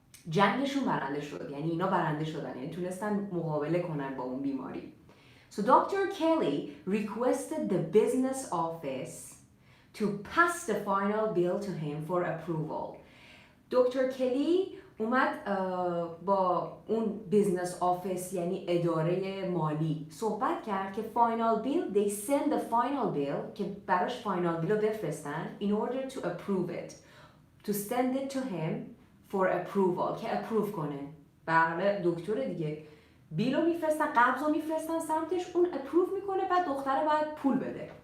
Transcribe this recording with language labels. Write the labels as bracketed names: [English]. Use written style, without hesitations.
[Persian] جنگشون برنده شد، یعنی اینا برنده شدن، یعنی تونستن مقابله کنن با اون بیماری. [English] So Dr. Kelly requested the business office to pass the final bill to him for approval. [Persian] دکتر کلی اومد با اون بیزنس آفیس یعنی اداره مالی صحبت کرد که final bill, [English] they send the final bill [Persian] که براش final bill رو بفرستن [English] in order to approve it, to send it to him for approval [Persian] که approve کنه. برای دکتر دیگه بیل رو میفرستن، قبض رو میفرستن سمتش، اون approve میکنه، بعد دختره باید پول بده.